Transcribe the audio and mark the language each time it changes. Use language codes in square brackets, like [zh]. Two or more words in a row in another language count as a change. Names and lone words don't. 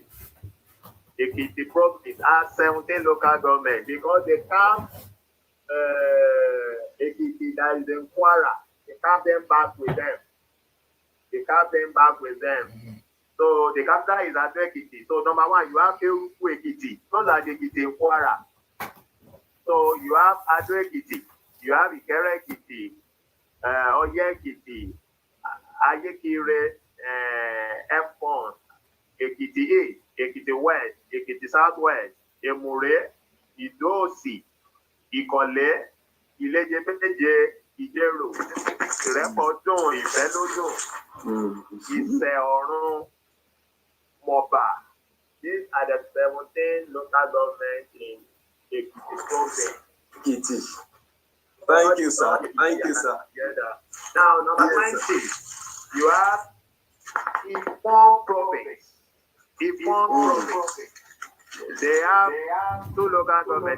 [en] Ekiti province has 17 local governments because they count Ekiti that is in Kwara. They count them back with them. So the capital is at Ekiti. So number 1, you have Eruku Ekiti. Those are the Ekiti in Kwara. So you have Ado Ekiti, you have Ikere Ekiti, Oye Ekiti, Ayekire, F1, Ekiti East, Ekiti West, Ekiti Southwest, Emure, Idosi, Ikole, Ilejepeje, Ijero, Ìrẹ́pọ̀dùn, Ìfẹ́lódùn, Ìṣẹ̀ọ̀run, Moba. These are the 17 local governments in Ekiti province. Ekiti. Thank you, sir. Thank you, sir. Now, number 20, you have Ifon province. They have 2 local governments.